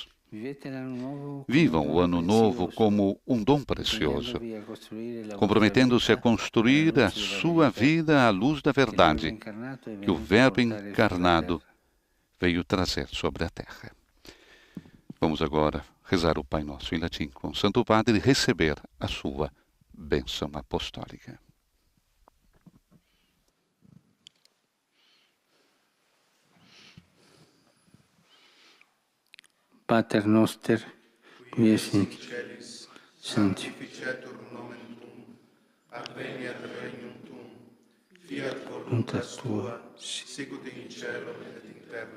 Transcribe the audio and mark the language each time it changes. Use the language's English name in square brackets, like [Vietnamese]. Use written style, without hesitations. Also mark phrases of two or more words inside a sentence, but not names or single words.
[Portuguese] Vivam o Ano Novo como um dom precioso, comprometendo-se a construir a sua vida à luz da verdade que o Verbo encarnado veio trazer sobre a terra. Vamos agora rezar o Pai Nosso em latim com o Santo Padre e receber a sua bênção apostólica. [Latin] Pater noster, qui es in Celis, sanctificetur nomen tuum, adveniat regnum tuum, fiat voluntas tua, sicut in cielo et in terra.